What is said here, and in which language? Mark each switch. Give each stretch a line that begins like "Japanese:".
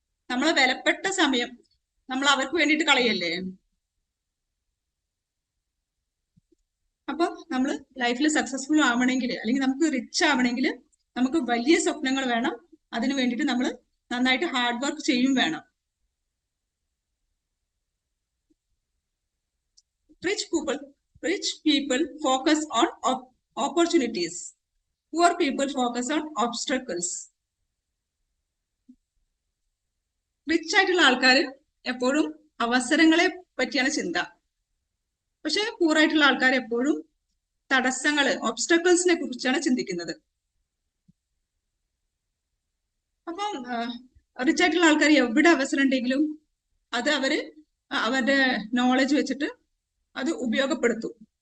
Malayalam: നമ്മളെ വിലപ്പെട്ട സമയം നമ്മൾ അവർക്ക് വേണ്ടിയിട്ട് കളയല്ലേ? അപ്പൊ നമ്മൾ ലൈഫിൽ സക്സസ്ഫുൾ ആവണമെങ്കിൽ, അല്ലെങ്കിൽ നമുക്ക് റിച്ച് ആവണമെങ്കിൽ നമുക്ക് വലിയ സ്വപ്നങ്ങൾ വേണം. അതിനു വേണ്ടിയിട്ട് നമ്മൾ നന്നായിട്ട് ഹാർഡ് വർക്ക് ചെയ്യും വേണം.
English: Rich people focus on opportunities. Poor people focus on obstacles.
Malayalam: Rich ആയിട്ടുള്ള ആൾക്കാർ എപ്പോഴും അവസരങ്ങളെ പറ്റിയാണ് ചിന്ത. പക്ഷെ പൂർ ആയിട്ടുള്ള ആൾക്കാർ എപ്പോഴും തടസ്സങ്ങള്, ഒബ്സ്റ്റക്കിൾസിനെ കുറിച്ചാണ് ചിന്തിക്കുന്നത്. അപ്പം റിച്ച് ആയിട്ടുള്ള ആൾക്കാർ എവിടെ അവസരം ഉണ്ടെങ്കിലും അത് അവര് അവരുടെ നോളജ് വെച്ചിട്ട് അത് ഉപയോഗപ്പെടുത്തും.